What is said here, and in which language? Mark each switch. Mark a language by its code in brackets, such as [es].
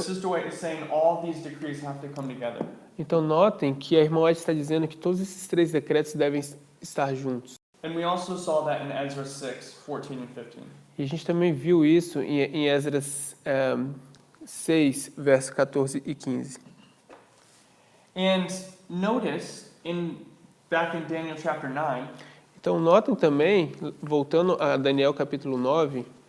[en] Sister White is saying all these decrees have to come together. [pt] Então notem que a irmã White está dizendo que todos esses três decretos devem estar juntos. [en] And we also saw that in Ezra 6:14 and 15. [pt] E a gente também viu isso em Esdras 6, verso 14 e 15. [en] And notice back in Daniel chapter 9 [pt] Então notem também, voltando a Daniel capítulo 9,